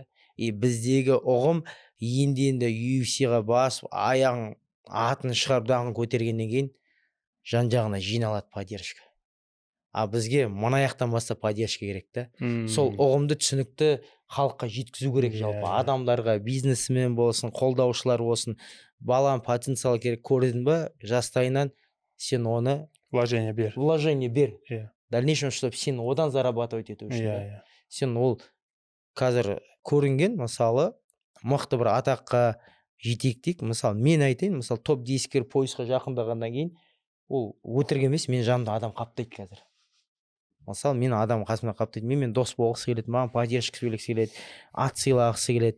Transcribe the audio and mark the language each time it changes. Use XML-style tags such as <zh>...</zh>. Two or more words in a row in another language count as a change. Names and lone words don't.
<kk>И біздегі ұғым енді UFC-ға басып аяғын атын шығарып дағын көтергеннен кейін жан жағына жиналады поддержка. А бізге мына жақтан бастап поддержка керек та. Сол ұғымды түсінікті халыққа жеткізу керек жалпы. Адамдарға, бизнесмен болсын, қолдаушылар болсын, баланың потенциалы керек, көрдің ба, жастайынан сен оны вложение бер.</kk> <ru>В дальнейшем, чтобы</ru> <kk>сен одан зарабатывать ету үшін. Сен ол қазір көрінген, мысалы, мықты бір атаққа жетейік дейік. Мысалы, мен айтайын, мысалы, топ-10-кер поисқа жақындағаннан кейін, ол өтірік емес, мен жанымда адам қаптайды қазір. Мысалы, мен адам қасымда қаптайды, мен дос болғысы келеді, маған поддержка сөйлегісі келеді, ат сыйлағысы келеді.</kk>